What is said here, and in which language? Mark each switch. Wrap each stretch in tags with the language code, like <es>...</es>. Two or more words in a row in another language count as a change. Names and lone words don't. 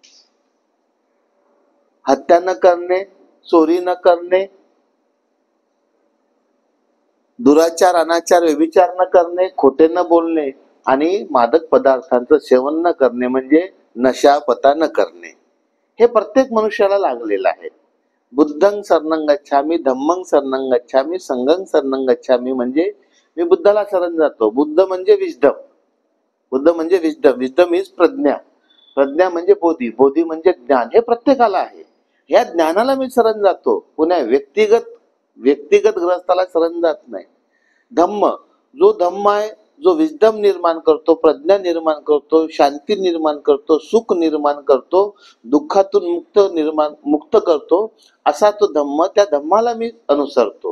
<mr>हत्या न करणे, चोरी न करणे, दुराचार, अनाचार, व्यभिचार न करणे, खोटे न बोलणे आणि मादक पदार्थांचं सेवन न करणे म्हणजे नशा पता न करणे, हे प्रत्येक मनुष्याला लागलेलं आहे.</mr> <pi>बुद्धं शरणं गच्छामि, धम्मं शरणं गच्छामि, संघं शरणं गच्छामि</pi> <mr>म्हणजे मी बुद्धाला शरण जातो. बुद्ध म्हणजे विजडम,</mr> <en>wisdom is</en> <mr>प्रज्ञा, प्रज्ञा म्हणजे बोधी, बोधी म्हणजे ज्ञान, हे प्रत्येकाला आहे. ह्या ज्ञानाला मी शरण जातो. पुन्हा व्यक्तिगत ग्रस्ताला शरण जात नाही. धम्म, जो धम्म आहे, जो विजडम निर्माण करतो, प्रज्ञा निर्माण करतो, शांती निर्माण करतो, सुख निर्माण करतो, दुःखातून मुक्त करतो, असा तो धम्म, त्या धम्माला मी अनुसरतो.</mr>